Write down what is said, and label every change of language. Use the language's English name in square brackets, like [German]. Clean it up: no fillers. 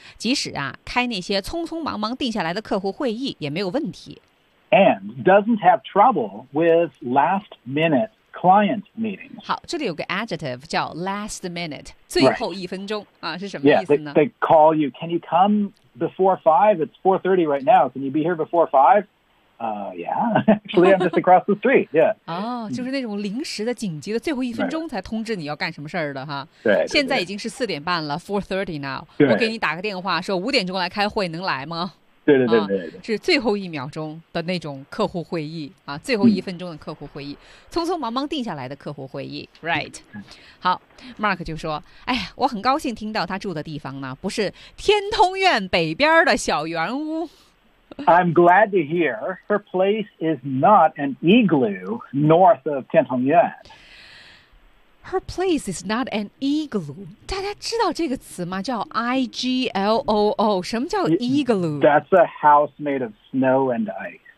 [Chinese] 即使啊，开那些匆匆忙忙定下来的客户会议也没有问题。 [English] And doesn't have trouble with last minute client meetings. [Chinese] 好，这里有个 adjective 叫 [English] last minute， [Chinese] 最后一分钟、 [English] right. [Chinese] 啊，是什么意思呢 [English] ？Yeah, they call you. Can you come before five? It's 4:30 right now. Can you be here before five? Yeah, actually, I'm just across the street. Yeah. [Chinese] 哦、oh, ，就是那种临时的、紧急的，最后一分钟才通知你要干什么事儿的哈。对、 [English] right.。 [Chinese] 现在已经是四点半了 ， [English] 4:30 now. [Chinese] 对。我给你打个电话，说五点钟来开会，能来吗？对对对对、啊。是最后一秒钟的那种客户会议啊，最后一分钟的客户会议、嗯，匆匆忙忙定下来的客户会议。 [English] Right. [Chinese] 好 ，Mark 就说：“哎，我很高兴听到他住的地方呢，不是天通苑北边的小圆屋。” [English] I'm glad to hear her place is not an igloo north of Tiantongyuan. Her place is not an igloo. [Chinese] 大家知道这个词吗？叫 I-G-L-O-O. 什么叫 igloo? [English] That's a house made of snow and ice.